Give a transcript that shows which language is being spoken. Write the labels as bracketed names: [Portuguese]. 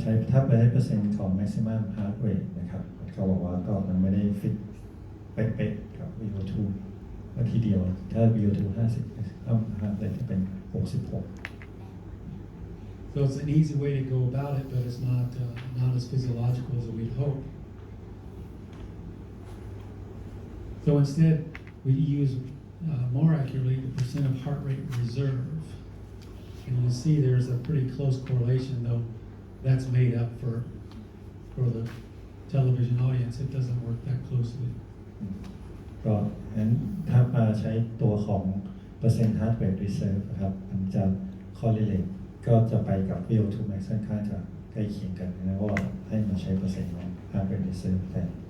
[Thai] ถ้าไปให้เปอร์เซ็นต์ของ maximum heart rate นะครับเขาบอกว่าก็มันไม่ได้ฟิตเป๊ะๆกับ VO2 ว่าทีเดียวถ้า VO2 50ต้อง heart rate จะเป็น 66 [English] So it's an easy way to go about it, but it's not as physiological as we'd hope. So instead, we use more accurately the percent of heart rate reserve. And you see there's a pretty close correlation, though that's made up for the television audience. It doesn't work that closely. [Thai] ก็งั้นถ้ามาใช้ตัวของเปอร์เซ็นต์ heart rate reserve นะครับมันจะ correlate ก็จะไปกับ VO2 max ค่อนข้างจะใกล้เคียงกันนะว่าให้มาใช้เปอร์เซ็นต์ของ heart rate reserve แทน